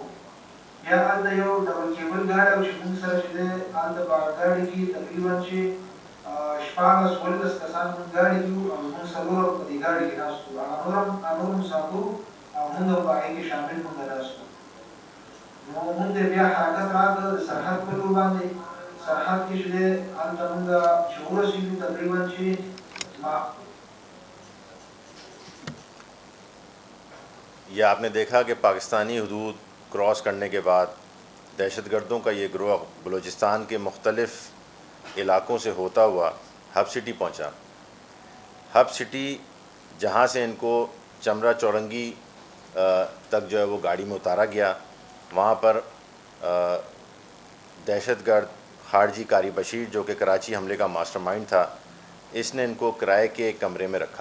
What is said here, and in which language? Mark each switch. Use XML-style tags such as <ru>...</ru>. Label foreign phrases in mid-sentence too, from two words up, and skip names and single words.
<ps>بیا هلته یو ډبل کیبل ګاډی و چې موږ سره چې دی هلته په هغه ګاډي کې تقریبا چې 14-15 کسان موږ ګاډي کې وو او موږ څلور په دې ګاډي کې ناست وو. هغه نور مسافر او موږ هم په هغې کې شامل موږ ناست وو. نو موږ ته بیا حرکت راکړ د سرحد په لور باندې. سرحد کې چې دی هلته موږ چې ورسېدو تقریبا چې</ps> <ur>یہ آپ نے دیکھا کہ پاکستانی حدود کراس کرنے کے بعد دہشت گردوں کا یہ گروہ بلوچستان کے مختلف علاقوں سے ہوتا ہوا ہب سٹی پہنچا. ہب سٹی جہاں سے ان کو چمرہ چورنگی تک جو ہے وہ گاڑی میں اتارا گیا، وہاں پر دہشت گرد خارجی قاری بشیر جو کہ کراچی حملے کا ماسٹر مائنڈ تھا، اس نے ان کو کرائے کے ایک کمرے میں رکھا.</ur>